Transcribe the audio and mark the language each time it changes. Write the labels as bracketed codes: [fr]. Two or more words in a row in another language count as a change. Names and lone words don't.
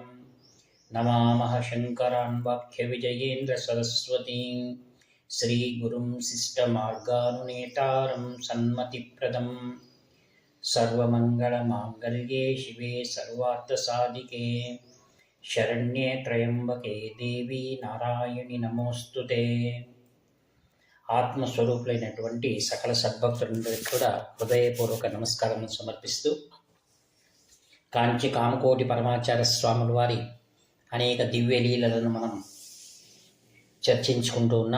[sa] नमामः शङ्करान् वाक्यविजयेन्द्रसरस्वतीं श्रीगुरुं शिष्टमार्गानुनेतारं सन्मतिप्रदं। सर्वमङ्गलमाङ्गल्ये शिवे सर्वार्थसाधिके शरण्ये त्र्यंबके देवी नारायणि నమోస్తుతే। [te] ఆత్మస్వరూపులైనటువంటి సకల సద్భక్తులందరికీ కూడా హృదయపూర్వక నమస్కారం సమర్పిస్తూ కాంచి కామకోటి పరమాచార్య స్వాముల వారి అనేక దివ్య లీలలను మనం చర్చించుకుంటూ ఉన్నాం.